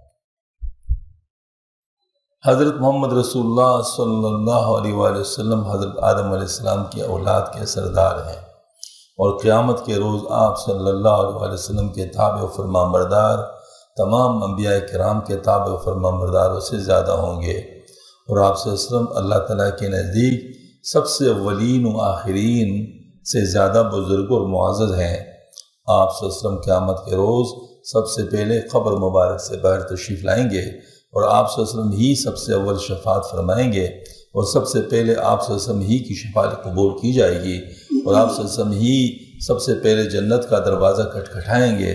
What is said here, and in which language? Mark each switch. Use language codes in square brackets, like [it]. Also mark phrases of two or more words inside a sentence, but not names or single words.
[ur] حضرت محمد رسول اللہ صلی اللہ علیہ وآلہ وسلم حضرت آدم علیہ السلام کی اولاد کے سردار ہیں، اور قیامت کے روز آپ صلی اللہ علیہ وآلہ وسلم کے تابع و فرما بردار تمام انبیاء کرام کے تابع و فرما برداروں سے زیادہ ہوں گے، اور آپ صلی اللہ علیہ وسلم اللہ تعالیٰ کے نزدیک سب سے اولین و آخرین سے زیادہ بزرگ اور معزز ہیں۔ آپ صلی اللہ علیہ وسلم قیامت کے روز سب سے پہلے قبر مبارک سے باہر تشریف لائیں گے، اور آپ صلی اللہ علیہ وسلم ہی سب سے اول شفاعت فرمائیں گے، اور سب سے پہلے آپ صلی اللہ علیہ وسلم ہی کی شفاعت قبول کی جائے گی، اور آپ صلی اللہ علیہ وسلم ہی سب سے پہلے جنت کا دروازہ کھٹکھٹائیں گے۔